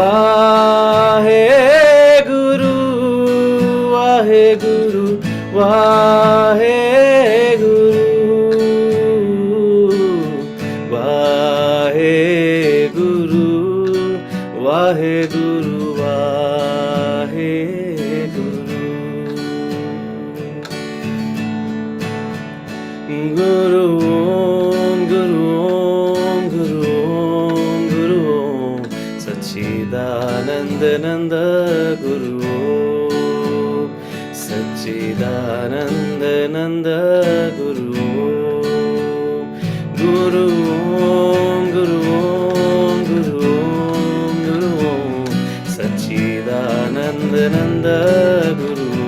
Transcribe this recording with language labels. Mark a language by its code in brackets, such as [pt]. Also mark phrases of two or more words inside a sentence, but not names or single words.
[pa] वाहे गुरु वाहे गुरु वाहे गुरु वाहे गुरु वाहे गुरु वाहे गुरु [sa] गुरु ओम गुरु ओम गुरु ओम गुरु ओम सच्चिदानंद नंद गुरु ओम सच्चिदानंद नंद गुरु ओम गुरु ओम गुरु ओम गुरु ओम गुरु ओम सच्चिदानंद नंद गुरु